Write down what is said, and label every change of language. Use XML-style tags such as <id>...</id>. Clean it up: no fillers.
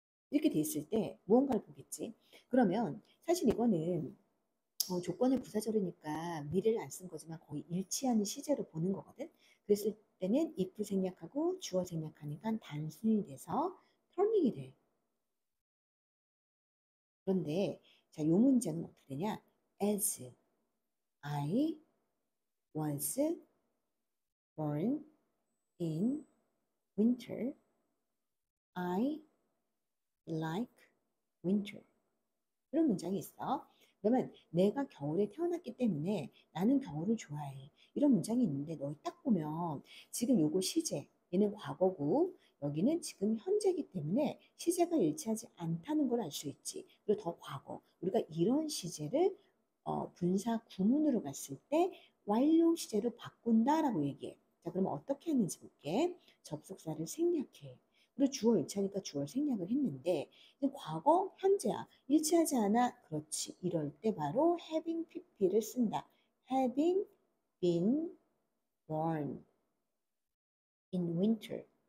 <ko>이렇게 돼 있을 때 무언가를 보겠지. 그러면 사실 이거는 조건을 부사절이니까 미래를 안 쓴 거지만 거의 일치하는 시제로 보는 거거든. 그랬을 때는 if 생략하고 주어 생략하니까 단순이 돼서 turning이 돼. 그런데 자, 요 문장은 어떻게 되냐?</ko> <en>As I was born in winter, I like winter.</en> <ko>이런 문장이 있어. 그러면 내가 겨울에 태어났기 때문에 나는 겨울을 좋아해. 이런 문장이 있는데 너희 딱 보면 지금 요거 시제, 얘는 과거고 여기는 지금 현재이기 때문에 시제가 일치하지 않다는 걸 알 수 있지. 그리고 더 과거. 우리가 이런 시제를 분사 구문으로 갔을 때 완료 시제로 바꾼다라고 얘기해. 자, 그러면 어떻게 했는지 볼게. 접속사를 생략해. 그리고 주어 일치하니까 주어를 생략을 했는데 과거, 현재야. 일치하지 않아? 그렇지. 이럴 때 바로 having pp를 쓴다.</ko> <en>having been born in winter.</en>